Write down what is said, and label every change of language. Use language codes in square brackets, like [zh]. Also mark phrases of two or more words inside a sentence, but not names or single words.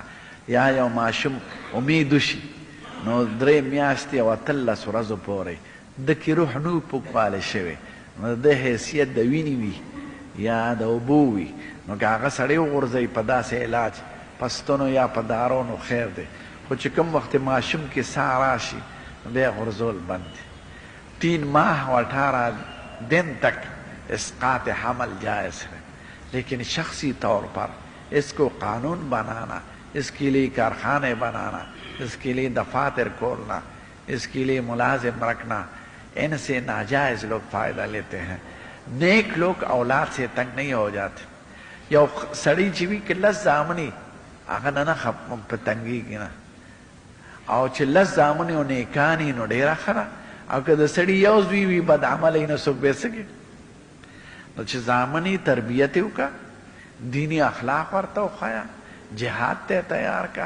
[ps] یا یو ماشوم امید وشي نو 3 میاشتې او 18 ورځو پورې د کې روح نو پوکوالی شوی، نو د حیثیت د وینې وي یا د اوبو وي، نو که هغه سړی وغورځوي په داسې علاج په ستنو یا په دارو نو خیر دی. خو چې کوم وخت ماشوم کې ساه راشي نو بیا غورځول بند دی. [ur] 3 ماہ و 18 दिन तक اسقاط حمل جائز ہے، لیکن شخصی طور پر اس کو قانون بنانا، اس کے لیے کارخانے بنانا، اس کے لیے دفاتر کھولنا، اس کے لیے ملازم رکھنا، ان سے ناجائز لوگ فائدہ لیتے ہیں. نیک لوگ اولاد سے تنگ نہیں ہو جاتے. [ps] یو سړی چې وي که 10 زامنې هغه نه په تنګېږي نه، او چې 10 زامنې او نیکانې نو ډېره ښه ده. او که د سړي یو زوی وي بد عمله یې نو څوک به یې څه کوي. نو چې زامنې تربیت یې وکړه، دیني اخلاق ورته وښیه، جهاد ته تیار کا.